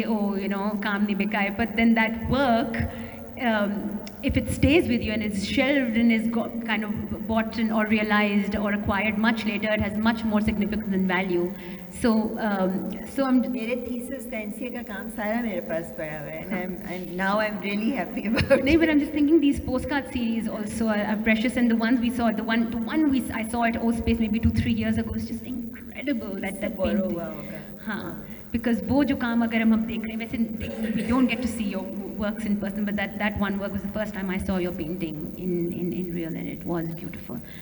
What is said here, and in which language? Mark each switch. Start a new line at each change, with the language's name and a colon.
Hindi: Ki, oh, kaam nahi bika hai.
English: But then that work. If it stays with you and is shelved and is kind of bought or realized or acquired much later, it has much more significance and value. So I'm
Hindi: मेरे thesis का NCA का काम सारा मेरे पास पड़ा हुआ है,
English: and now I'm really happy about no, it. but I'm just thinking these postcard series also are precious, and the ones we saw, I saw at O Space maybe 2-3 years ago was just incredible. That borrow painting.
Hindi: हुआ होगा.
English: हाँ, because
Hindi: वो जो काम अगर हम अब देख रहे हैं, वैसे
English: we don't get to see your works in person, but that one work was the first time I saw your painting in real, and it was beautiful.